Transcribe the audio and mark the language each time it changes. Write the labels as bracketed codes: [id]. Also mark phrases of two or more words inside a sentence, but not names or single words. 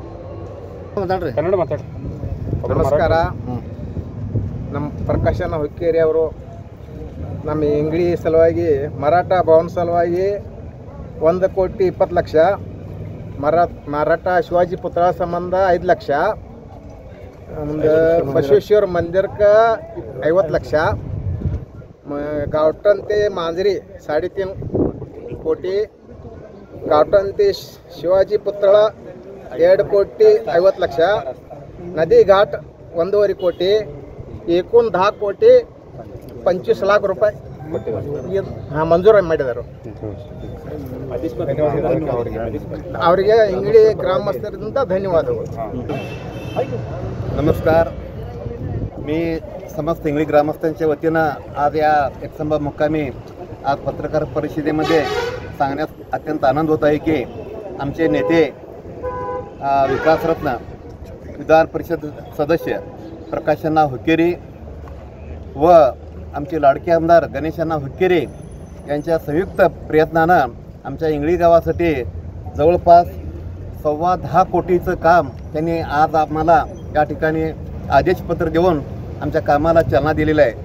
[kn] ನಮಸ್ಕಾರ. ನಮ್ಮ ಪ್ರಕಾಶನ ಹುಕ್ಕೇರಿ ಅವರು ನಮ್ಮ ಇಂಗ್ಳಿ ಸಲುವಾಗಿ ಮರಾಠ ಭವನ ಸಲುವಾಗಿ 1,20,00,000, ಮರಾಠ ಶಿವಾಜಿ ಪುತ್ರ ಸಂಬಂಧ 5 ಲಕ್ಷ, ಒಂದು ಬಸವೇಶ್ವರ ಮಂದಿರಕ್ಕೆ 50 ಲಕ್ಷ, [mr] गावठणते मांजरी 3.5 कोटी, गावठणते शिवाजी पुतळा 2,50,00,000, नदी घाट 1.5 कोटी, एकूण 10 कोटी 25 लाख रुपये [kn] ಹಾಂ ಮಂಜೂರು ಮಾಡಿದರು. ಅವರಿಗೆ ಇಂಗ್ಳಿ ग्रामस्थರಿಂದ धन्यवादಗಳು. [mr] नमस्कार. मी समस्त इंगळी ग्रामस्थांच्या वतीनं आज या एकसंभ मुक्कामी आज पत्रकार परिषदेमध्ये सांगण्यास अत्यंत आनंद होत आहे की आमचे नेते विकासरत्न विधान परिषद सदस्य प्रकाशअण्णा हुक्केरी व आमचे लाडके आमदार गणेशअण्णा हुक्केरी यांच्या संयुक्त प्रयत्नानं आमच्या इंगळी गावासाठी जवळपास 10.25 कोटीचं काम त्यांनी आज आम्हाला या ठिकाणी आदेशपत्र देऊन आमच्या कामाला चालना दिलेलं आहे.